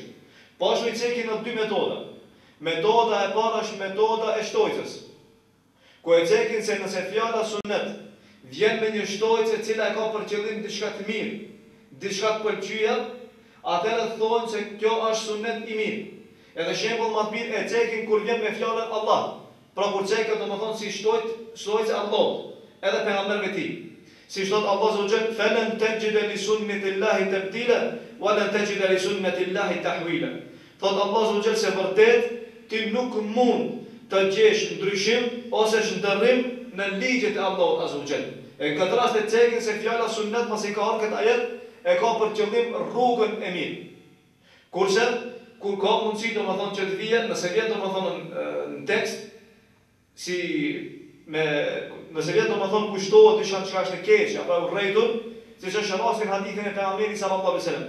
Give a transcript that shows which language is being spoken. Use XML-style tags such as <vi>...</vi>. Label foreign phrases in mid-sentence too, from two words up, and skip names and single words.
<sq>Po ashtu i cekin në dy metoda. Metoda e parë është metoda e shtojcës, ku e cekin se nëse fjala sunnet vjen me një shtojcë e cila e ka për qëllim diçka të mirë, diçka të pëlqyer, atëherë thonë se kjo është sunnet i mirë. Edhe shembull më të mirë e cekin kur vjen me fjalën Allah. Pra kur cekët domethënë si shtojcë Allahut, edhe pejgamberëve të tij. Si thot Allah</sq> <ar>عز وجل, "فلن تجد لسنة الله تبديلا ولا تجد لسنة الله تحويلا."</ar> <sq>Thot Allah</sq> <ar>عز وجل</ar> <sq>se vërtet ti nuk mund të gjesh ndryshim ose shndërrim në ligjet e Allahut</sq> <ar>عز وجل.</ar> <sq>E në këtë rast e cekin se fjala sunnet mos i ka ardhur këtë ajet e ka për qëllim rrugën e mirë. Kurse kur ka mundësi domethënë që të vijë, nëse vjen domethënë në tekst nëse vjen domethënë kushtohet diçka që është e keqe apo e urrëtur, siç është rasti në hadithin e pejgamberit</sq> <ar>صلى الله عليه وسلم.</ar>